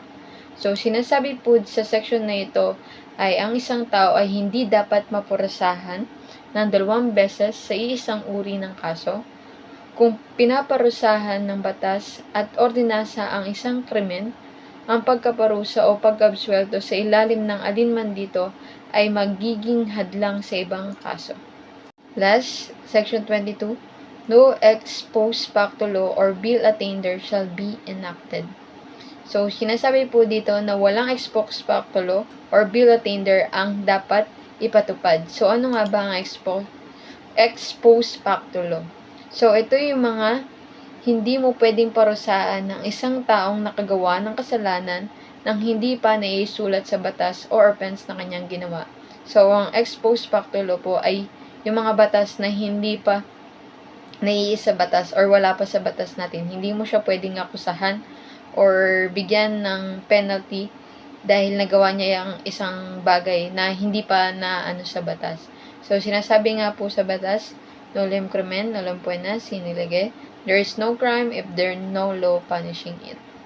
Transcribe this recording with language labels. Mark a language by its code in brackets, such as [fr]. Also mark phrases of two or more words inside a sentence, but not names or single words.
[tl] So, sinasabi po sa section na ito ay ang isang tao ay hindi dapat mapurasahan ng 2 beses sa iisang uri ng kaso kung pinaparusahan ng batas at ordinansa ang isang krimen. Ang pagkaparusa o pag-absuelto sa ilalim ng alinman dito ay magiging hadlang sa ibang kaso. [en] Last, Section 22. No ex post facto law or bill attainder shall be enacted. [tl] So, sinasabi po dito na walang [en] ex post facto law or bill attainder [tl] ang dapat ipatupad. So, ano nga ba ang [en] ex post facto law? [tl] So, ito yung mga hindi mo pwedeng parusaan ng isang taong nakagawa ng kasalanan nang hindi pa naisulat sa batas [en] or offense [tl] na kanyang ginawa. So, ang [en] ex post facto law [tl] po ay yung mga batas na hindi pa naiisa batas or wala pa sa batas natin. Hindi mo siya pwedeng akusahan or bigyan ng penalty dahil nagawa niya yung isang bagay na hindi pa na sa batas. So, sinasabi nga po sa batas, [la] nolem crimen, nolem pena, sine lege. [en] There is no crime if there is no law punishing it.